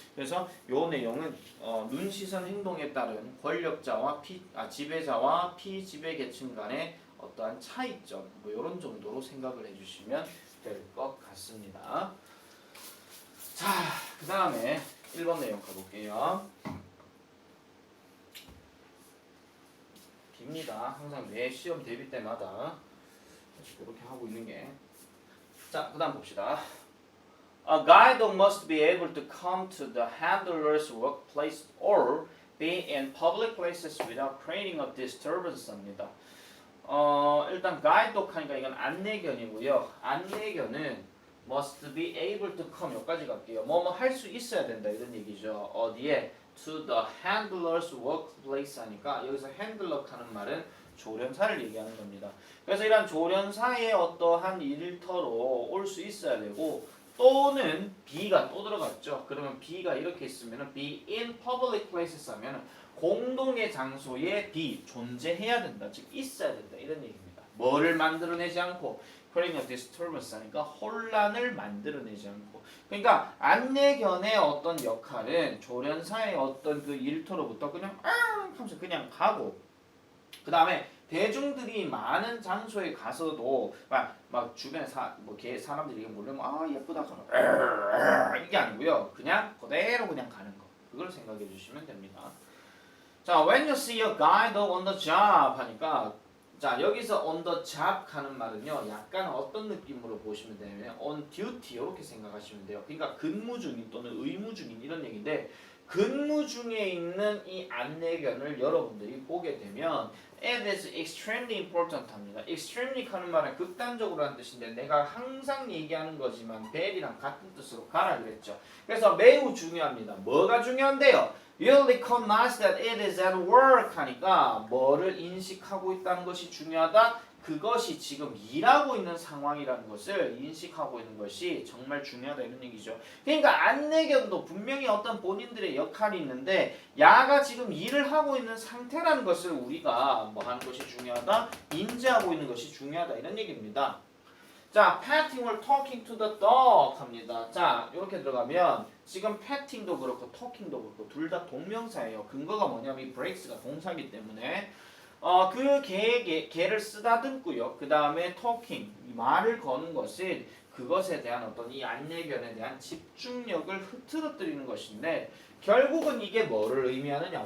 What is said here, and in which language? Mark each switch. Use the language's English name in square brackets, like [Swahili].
[Korean] 그래서 요 내용은 눈, 시선, 행동에 따른 권력자와 지배자와 피지배 계층 간의 어떠한 차이점 뭐 이런 정도로 생각을 해주시면 될 것 같습니다. 자, 그 다음에 1번 내용 가볼게요. 깁니다. 항상 매 시험 대비 때마다 이렇게 하고 있는 게. 자, 그 다음 봅시다. [English] A guide must be able to come to the handler's workplace or be in public places without creating a disturbance [Korean] 합니다. 일단 guide독 하니까 이건 안내견이고요. 안내견은 [English] must be able to come [Korean] 여기까지 갈게요. 뭐뭐 할 수 있어야 된다 이런 얘기죠. 어디에? [English] to the handler's workplace [Korean] 하니까 여기서 handler 하는 말은 조련사를 얘기하는 겁니다. 그래서 이런 조련사의 어떠한 일터로 올 수 있어야 되고 또는 be가 또 들어갔죠. 그러면 be가 이렇게 있으면 [English] be in public places [Korean] 하면 공동의 장소에 be 존재해야 된다. 즉 있어야 된다. 이런 얘기입니다. 뭐를 만들어내지 않고 [English] creating a disturbance [Korean] 하니까 혼란을 만들어내지 않고 그러니까 안내견의 어떤 역할은 조련사의 어떤 그 일터로부터 그냥 하면서 그냥 가고 그 다음에 대중들이 많은 장소에 가서도 막 주변에 사람들이 몰려면 예쁘다 하면 이게 아니고요. 그냥 그대로 그냥 가는 거. 그걸 생각해 주시면 됩니다. [English] 자, when you see a guide on the job [Korean] 하니까 자, 여기서 [English] on the job [Korean] 하는 말은요. 약간 어떤 느낌으로 보시면 되냐면 [English] on duty [Korean] 이렇게 생각하시면 돼요. 그러니까 근무 중인 또는 의무 중인 이런 얘기인데 근무 중에 있는 이 안내견을 여러분들이 보게 되면 [English] it is extremely important [Korean] 합니다. extremely 하는 말은 극단적으로 하는 뜻인데 내가 항상 얘기하는 거지만 very랑 같은 뜻으로 가라 그랬죠. 그래서 매우 중요합니다. 뭐가 중요한데요? [English] You recognize that it is at work [Korean] 하니까 뭐를 인식하고 있다는 것이 중요하다. 그것이 지금 일하고 있는 상황이라는 것을 인식하고 있는 것이 정말 중요하다 이런 얘기죠. 그러니까 안내견도 분명히 어떤 본인들의 역할이 있는데 야가 지금 일을 하고 있는 상태라는 것을 우리가 뭐 하는 것이 중요하다? 인지하고 있는 것이 중요하다 이런 얘기입니다. [English] 자, patting or talking to the dog [Korean] 합니다. 자, 이렇게 들어가면 지금 patting도 그렇고 talking도 그렇고 둘 다 동명사예요. 근거가 뭐냐면 이 breaks가 동사이기 때문에 그 개를 쓰다듬고요. 그 다음에 talking, 말을 거는 것은 그것에 대한 어떤 이 안내견에 대한 집중력을 흐트러뜨리는 것인데 결국은 이게 뭐를 의미하느냐?